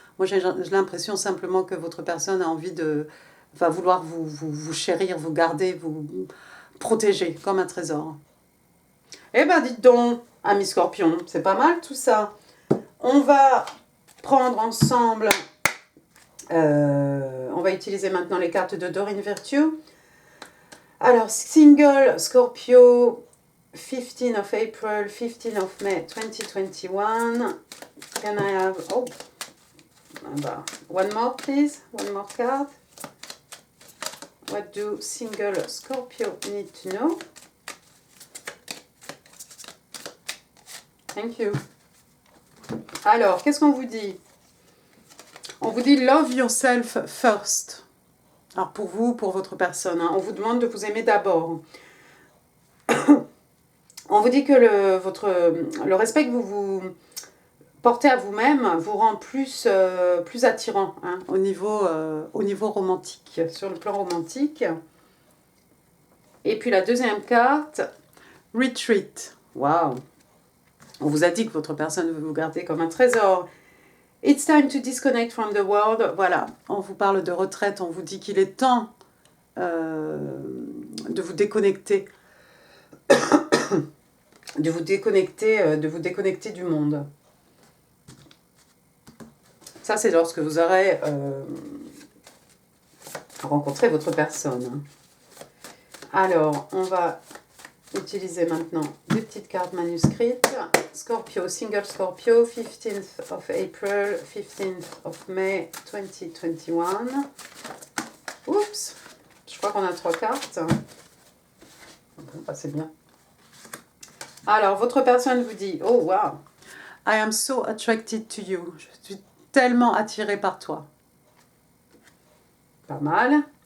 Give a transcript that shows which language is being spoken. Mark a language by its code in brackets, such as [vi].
[fr] Moi, j'ai l'impression simplement que votre personne a envie de... va vouloir vous chérir, vous garder, vous protéger comme un trésor. Eh ben, dites donc, amis scorpions, c'est pas mal tout ça. On va prendre ensemble... on va utiliser maintenant les cartes de Doreen Virtue. [en] Alors, single Scorpio, 15th of April, 15th of May 2021. Can I have... Oh, one more, please. One more card. What do single Scorpio need to know? Thank you. [fr] Alors, qu'est-ce qu'on vous dit? On vous dit [en] love yourself first. [fr] Alors pour vous, pour votre personne, hein, on vous demande de vous aimer d'abord. On vous dit que le respect que vous portez à vous-même vous rend plus attirant hein, au niveau romantique, sur le plan romantique. Et puis la deuxième carte, retreat. Waouh! On vous a dit que votre personne veut vous garder comme un trésor. [en] It's time to disconnect from the world. [fr] Voilà, on vous parle de retraite, on vous dit qu'il est temps de vous déconnecter. de vous déconnecter du monde. Ça, c'est lorsque vous aurez rencontré votre personne. Alors, on va utiliser maintenant des petites cartes manuscrites. [en] Scorpio, single Scorpio, 15th of April, 15th of May 2021. [fr] Oups, je crois qu'on a 3 cartes. Bon, bah, c'est bien. Alors, votre personne vous dit, [en] oh wow, I am so attracted to you. [fr] Je suis tellement attirée par toi. Pas mal.